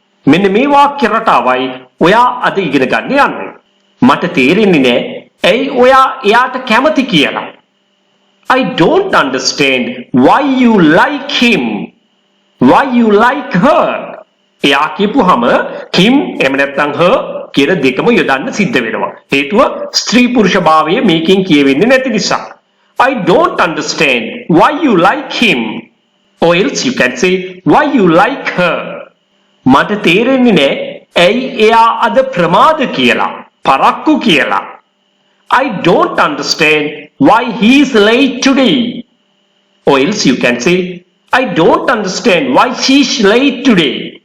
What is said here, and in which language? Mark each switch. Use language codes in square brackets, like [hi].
[si] මෙන්න මේ වාක්‍ය රටාවයි ඔයා අද ඉගෙන ගන්න යන්නේ. මට තේරෙන්නේ නෑ ඇයි ඔයා එයාට කැමති කියලා. [en] I don't understand why you like him. Why you like her. [si] එයා කියපුවාම him එහෙම නැත්නම් her කියන දෙකම යොදන්න සිද්ධ වෙනවා. හේතුව ස්ත්‍රී පුරුෂ භාවය මේකෙන් කියවෙන්නේ නැති නිසා. [en] I don't understand why you like him. Or else you can say why you like her. [si] මට තේරෙන්නේ නැහැ ඇයි එයා අද ප්‍රමාද කියලා, පරක්කු කියලා. [en] I don't understand why he is late today. Or else you can say I don't understand why she's late today.